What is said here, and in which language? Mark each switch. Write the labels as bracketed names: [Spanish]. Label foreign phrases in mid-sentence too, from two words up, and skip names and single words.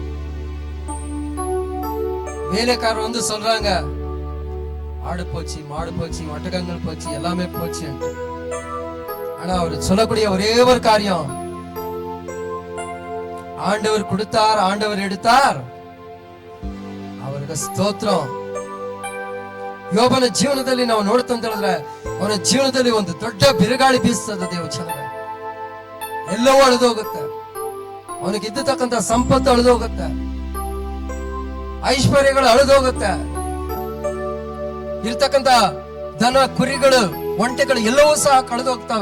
[Tamil] வேலைக்காரர் வந்து சொல்றாங்க, ஆடு போச்சு, மாடு போச்சு, ஒட்டகங்கள் போச்சு, எல்லாமே போச்சு. ஆனா அவர் சொல்லக்கூடிய ஒரே ஒரு காரியம், ஆண்டவர் கொடுத்தார், ஆண்டவர் எடுத்தார், [Kannada] ಅವರಿಗೆ ಸ್ತೋತ್ರ. ಯೋಬನ ಜೀವನದಲ್ಲಿ ನಾವು ನೋಡ್ತಂತ ಹೇಳಿದ್ರೆ, ಅವನ ಜೀವನದಲ್ಲಿ ಒಂದು ದೊಡ್ಡ ಬಿರುಗಾಳಿ ಬೀಸ್ತದೆ ದೇವಚನವೇ. ಎಲ್ಲವೂ ಅಳಿದೋಗುತ್ತೆ. ಅವನಿಗೆ ಇದ್ದತಕ್ಕಂಥ ಸಂಪತ್ತು ಅಳಿದೋಗುತ್ತೆ, ಐಶ್ವರ್ಯಗಳು ಅಳಿದೋಗುತ್ತೆ, ಇರ್ತಕ್ಕಂಥ ದನ ಕುರಿಗಳು ಒಂಟೆಗಳು ಎಲ್ಲವೂ ಸಹ ಕಳೆದೋಗ್ತವೆ.